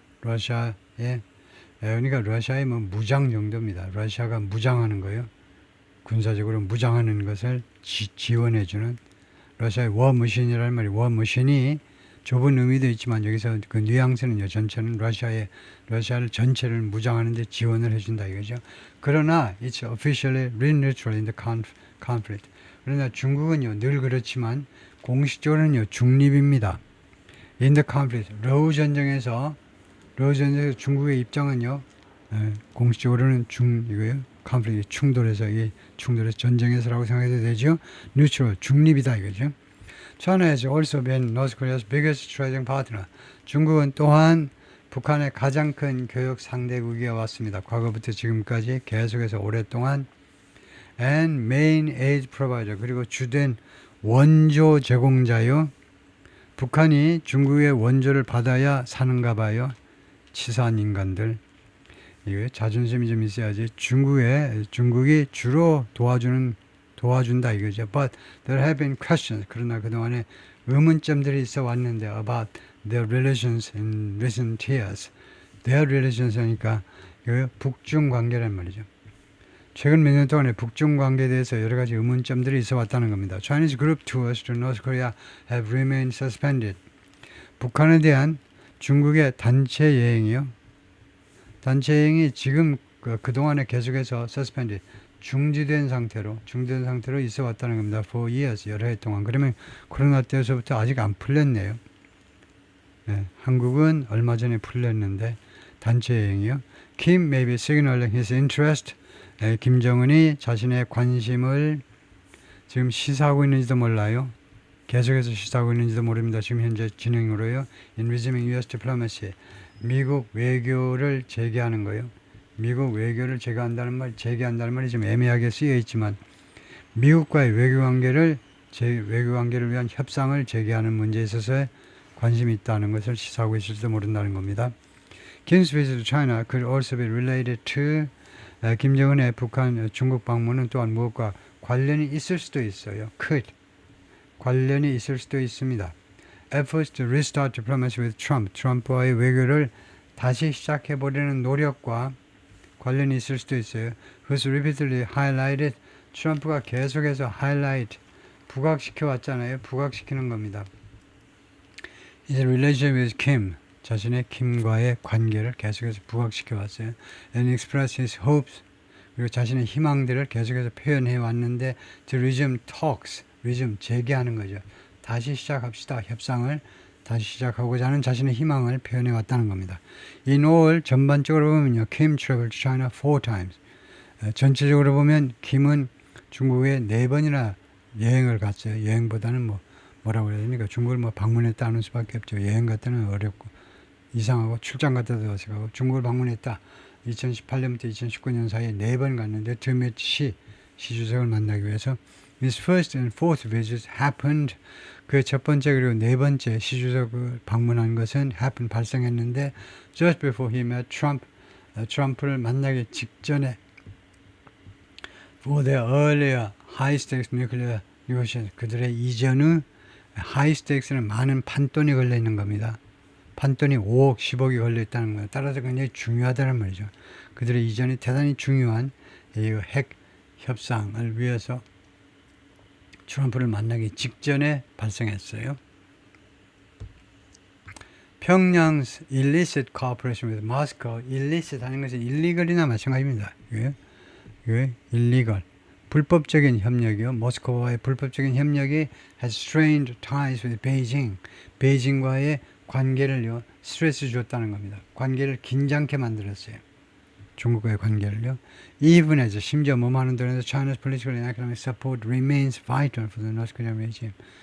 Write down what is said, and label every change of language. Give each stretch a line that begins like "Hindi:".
Korean: 러시아의 그러니까 러시아의 뭐 무장 정도입니다. 러시아가 무장하는 거예요. 군사적으로 무장하는 것을 지원해주는 러시아의 워머신이라는 말이, 워머신이 좁은 의미도 있지만 여기서 그 뉘앙스는요, 전체는 러시아를 전체를 무장하는 데 지원을 해준다 이거죠. 그러나
English: it's officially neutral in the conflict.
Korean: 그러나 중국은요 늘 그렇지만 공식적으로는요 중립입니다.
English: In the conflict,
Korean: 러우 전쟁에서 중국의 입장은요 공식적으로는 이거요 conflict, 충돌해서 전쟁에서라고 생각해도 되죠. neutral, 중립이다 이거죠.
English: China has also been North Korea's biggest trading partner.
Korean: 중국은 또한 북한의 가장 큰 교역 상대국이어 왔습니다. 과거부터 지금까지 계속해서 오랫동안
English: and main aid provider,
Korean: 그리고 주된 원조 제공자요. 북한이 중국의 원조를 받아야 사는가 봐요. 치사한 인간들. 이게 자존심이 좀 있어야지. 중국이 주로 도와준다 이거죠.
English: But there have been questions.
Korean: 그러나 그동안에 의문점들이 있어 왔는데
English: about their relations in recent years. Their relations
Korean: 하니까 북중 관계란 말이죠. 최근 몇 년 동안에 북중 관계에 대해서 여러 가지 의문점들이 있어 왔다는 겁니다.
English: Chinese group tours to North Korea have remained suspended.
Korean: 북한에 대한 중국의 단체 여행이요. 단체 여행이 지금 그동안에 계속해서 suspended, 중지된 상태로 있어 왔다는 겁니다.
English: For years,
Korean: 여러 해 동안. 그러면 코로나 때에서부터 아직 안 풀렸네요. 네, 한국은 얼마 전에 풀렸는데 단체 여행이요.
English: Kim may be signaling his interest.
Korean: 김정은이 자신의 관심을 지금 시사하고 있는지도 몰라요. 계속해서 시사하고 있는지도 모릅니다. 지금 현재 진행으로요.
English: In resuming U.S. diplomacy.
Korean: 미국 외교를 재개하는 거예요. 미국 외교를 재개한다는 말이 좀 애매하게 쓰여 있지만 미국과의 외교 관계를 위한 협상을 재개하는 문제에 있어서 관심이 있다는 것을 시사하고 있을지도 모른다는 겁니다.
English: Kim's visit to China could also be related to
Korean: 김정은의 중국 방문은 또한 무엇과 관련이 있을 수도 있어요. 관련이 있을 수도 있습니다.
English: Efforts to restart diplomacy with Trump.
Korean: 트럼프와의 외교를 다시 시작해보려는 노력과 관련이 있을 수도 있어요. 그것을
English: repeatedly highlighted.
Korean: 트럼프가 계속해서 부각시켜 왔잖아요. 부각시키는 겁니다.
English: His relationship with Kim.
Korean: 자신의 김과의 관계를 계속해서 부각시켜 왔어요.
English: And express his hopes.
Korean: 그리고 자신의 희망들을 계속해서 표현해 왔는데
English: to resume talks.
Korean: 재개하는 거죠. 다시 시작합시다. 협상을 다시 시작하고자 하는 자신의 희망을 표현해 왔다는 겁니다.
English: In all,
Korean: 전반적으로 보면요.
English: Kim traveled to China 4 times.
Korean: 전체적으로 보면 김은 중국에 4번이나 여행을 갔어요. 여행보다는 뭐라고 해야 됩니까? 중국을 방문했다 하는 수밖에 없죠. 여행 갔다는 어렵고 이상하고 출장 갔다도 어색하고 중국을 방문했다. 2018년부터 2019년 사이에 4번 갔는데 드몇 시 주석을 만나기 위해서
English: His first and fourth visits happened.
Korean: 그 첫 번째 그리고 네 번째 시 주석을 방문한 것은 발생했는데
English: just before he met Trump.
Korean: 트럼프를 만나기 직전에
English: for their earlier high-stakes nuclear negotiations.
Korean: 그들의 이전의 high-stakes는 많은 판돈이 걸려 있는 겁니다. 판돈이 5억, 10억이 걸려 있다는 거예요. 따라서 굉장히 중요하다는 말이죠. 그들의 이전이 대단히 중요한 이 핵 협상을 위해서 트럼프를 만나기 직전에 발생했어요.
English: 평양 illicit cooperation with Moscow.
Korean: illicit 하는 것은 illegal이나 마찬가지입니다. 이게 illegal. 불법적인 협력이요. 모스크바와의 불법적인 협력이
English: has strained ties with Beijing.
Korean: 베이징과의 관계를요, 스트레스 줬다는 겁니다. 관계를 긴장케 만들었어요. 중국과의 관계를요.
English: Even as
Korean: 심지어 뭐하는 동안에도
English: China's political and economic support remains vital for the North Korean regime.